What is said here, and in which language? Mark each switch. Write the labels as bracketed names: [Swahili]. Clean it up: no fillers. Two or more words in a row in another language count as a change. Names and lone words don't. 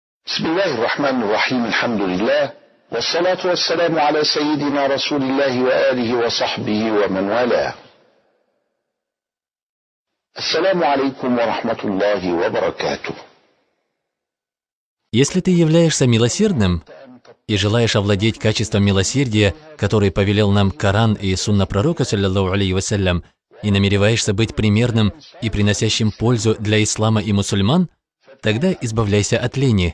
[Arabic] بسم الله الرحمن الرحيم الحمد لله والصلاة والسلام على سيدنا رسول الله وآله وصحبه ومن والاه. السلام عليكم ورحمة الله وبركاته. [Russian] Если ты являешься милосердным и желаешь овладеть качеством милосердия, который повелел нам Коран и сунна пророка, [Arabic] صلى الله عليه وسلم, [Russian] и намереваешься быть примерным и приносящим пользу для ислама и мусульман, тогда избавляйся от лени.